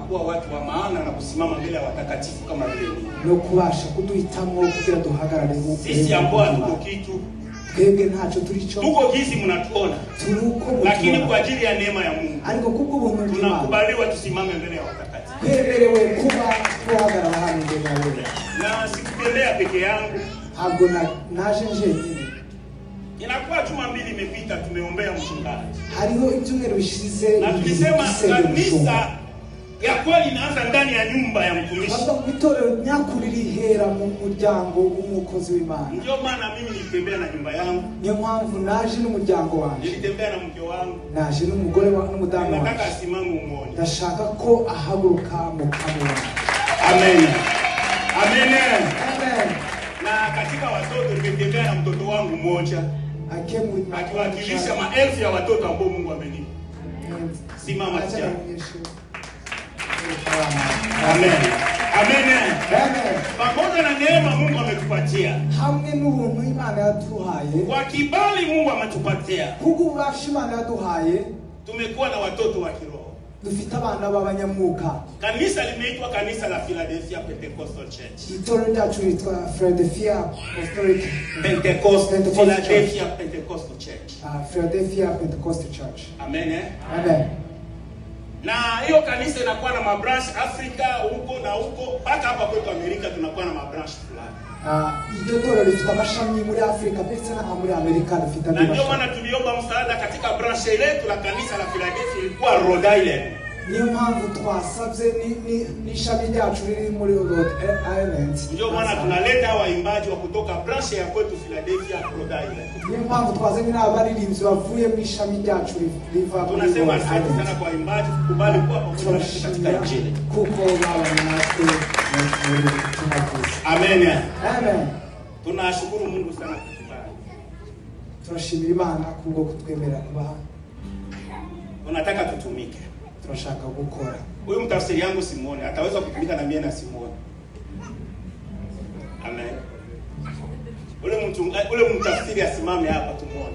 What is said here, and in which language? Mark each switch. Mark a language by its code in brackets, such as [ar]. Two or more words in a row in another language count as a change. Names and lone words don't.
[sw] kuwa watu wa maana na kusimama mbele ya watakatifu kama vile mimi. [rw] No kubasha kuduhitamwo kugira duhagarare mu [sw] sisi ambao hatuko kitu, [rw] twebwe ntacyo turico, [sw] tuko gizi mnatuona, lakini kwa ajili ya neema ya Mungu [rw] ariko kubwo buntu bw'Imana [sw] tunakubaliwa tusimame mbele ya watakatifu. [rw] Kwererewe kuba tuhagarara hano mbele yawe. [sw] Na sikutembea peke yangu, [rw] ntabwo naje njenyine. [sw] Inakuwa juma mbili imepita tumeombea mchungaji. [rw] Hariho ibyumweru bishize [sw] na tulisema kanisa ya kweli inaanza ndani ya nyumba ya mtumishi. [rw] Haba itorero nyakuri rihera mu muryango w'umukozi w'Imana. [sw] Ndio maana mimi nilitembea na nyumba yangu. [rw] Niyo mpamvu naje n'umuryango wanjye. [sw] Nilitembea na mke wangu. [rw] Naje n'umugore wa n'umudamu wanjye. [sw] Nataka asimame umoja. [rw] Ndashaka ko ahaguruka mu kamera. [sw] Amen. Amen. Amen. Na katika watoto nilitembea na mtoto wangu mmoja. Akiwakilisha maelfu ya watoto ambao Mungu amenipa. Simama tena. Amen. Amen. Amen. Pamoja na neema Mungu ametupatia. [rw] Hamwe n'ubuntu Imana yaduhaye. [sw] Kwa kibali Mungu ametupatia. [rw] Kubw'ububasha Imana yaduhaye. [sw] Tumekuwa na watoto wa kiroho. [rw] Dufite abana b'abanyamwuka. [sw] Kanisa limeitwa kanisa la Philadelphia Pentecostal Church. [rw] Itorero ryacu litwa Philadelphia Apostolic Philadelphia Pentecostal Church. Philadelphia Pentecostal Church. [sw] Amen. Amen. Na hiyo kanisa inakuwa na mabranch Afrika huko na huko, mpaka hapa kwetu Amerika tunakuwa na mabranch fulani. [rw] Iryo torero rifite amashami muri Afrika ndetse na muri Amerika rifite [sw] na ndio maana tuliomba msaada katika branch letu la kanisa la Philadelphia ilikuwa Rhode Island. [rw] Niyo mpamvu twasabye ni shami ryacu riri muri Rhode Island. [sw] Ndio maana tunaleta waimbaji wa kutoka branch ya kwetu Philadelphia Rhode Island. [rw] Niyo mpamvu twazanye n'abaririmbyi bavuye mu shami ryacu riva muri Rhode Island. [sw] Tunasema asante sana kwa waimbaji kukubali kuwa pamoja nasi katika injili. [rw] Kuko babana natwe tunakuza. [sw] Amen. Amen. Tunashukuru Mungu sana kwa kibali. [rw] Tunashimira Imana kubwo kutwemera kuba. [sw] Tunataka tutumike. [rw] Tunashaka gukora. [sw] Huyu mtafsiri yangu Simone ataweza kutumika na mimi na Simone. Amen. Ule mtafsiri asimame hapa tumuone.